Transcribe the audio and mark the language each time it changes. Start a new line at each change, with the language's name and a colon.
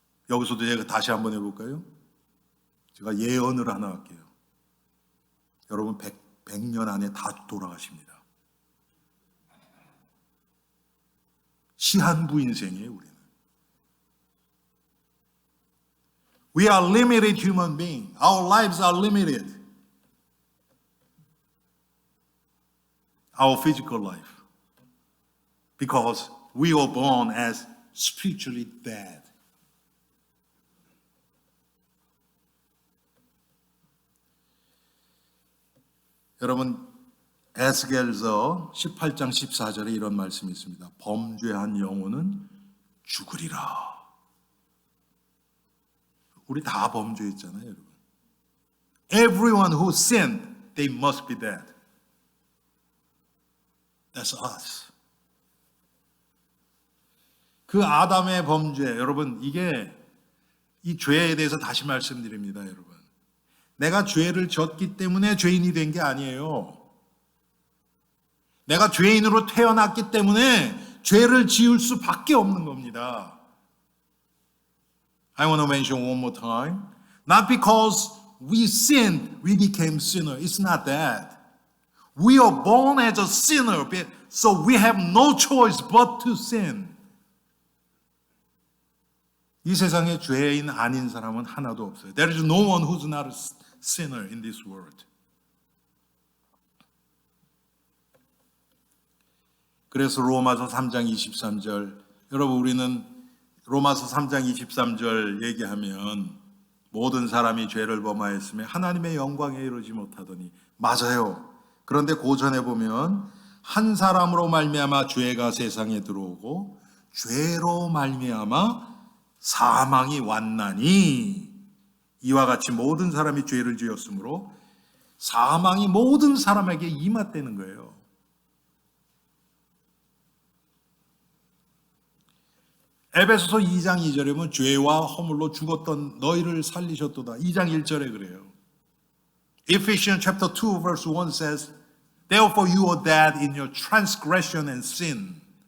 Korean: 여기서도 제가 다시 한번 해볼까요? 제가 예언을 하나 할게요. 여러분 100년 안에 다 돌아가십니다. 시한부 인생이에요, 우리는.
English: We are limited human beings. Our lives are limited. Our physical life. Because we were born as spiritually dead.
Korean: 여러분, 에스겔서 18장 14절에 이런 말씀이 있습니다. 범죄한 영혼은 죽으리라. 우리 다 범죄했잖아요, 여러분.
English: Everyone who sinned, they must be dead. That's us.
Korean: 그 아담의 범죄, 여러분, 이게 이 죄에 대해서 다시 말씀드립니다, 여러분. 내가 죄를 졌기 때문에 죄인이 된 게 아니에요. 내가 죄인으로 태어났기 때문에 죄를 지을 수밖에 없는 겁니다.
English: I want to mention one more time. Not because we sinned, we became sinner. It's not that. We are born as a sinner, so we have no choice but to sin.
Korean: 이 세상에 죄인 아닌 사람은 하나도 없어요.
English: There is no one who's not a sinner in this world.
Korean: 그래서 로마서 3장 23절, 여러분 우리는 로마서 3장 23절 얘기하면 모든 사람이 죄를 범하였으며 하나님의 영광에 이르지 못하더니, 맞아요. 그런데 고전에 보면 한 사람으로 말미암아 죄가 세상에 들어오고 죄로 말미암아 사망이 왔나니, 이와 같이 모든 사람이 죄를 지었으므로 사망이 모든 사람에게 임했다는 거예요. 에베소서 2장 2절에 보면 죄와 허물로 죽었던 너희를 살리셨도다. 2장 1절에 그래요.
English: Ephesians chapter 2 verse 1 says, Therefore you are dead in your transgression and sin.